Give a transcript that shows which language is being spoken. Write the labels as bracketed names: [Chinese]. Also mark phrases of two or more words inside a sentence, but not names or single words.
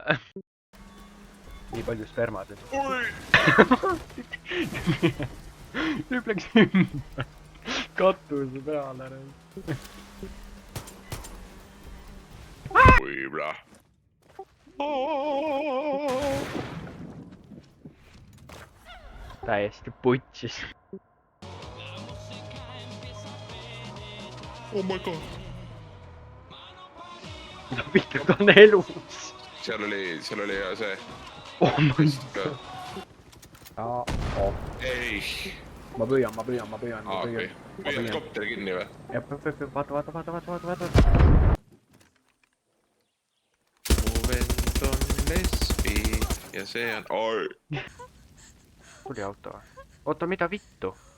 [Estonian] Nii palju spermad. Nüüd läks ümber. Katuse peale. Võib-olla. Täiesti putsis. [English] Oh my god. [Estonian] Mida vittu, ta on elus. Seal oli ja see. [English] Oh my god. [Estonian] Ei. Ma püüan. Okei. Püüad kopteri kinni või? Vaata. Mu vend on lesbi ja see on... Oi. Tuli auto. Oota, mida vittu?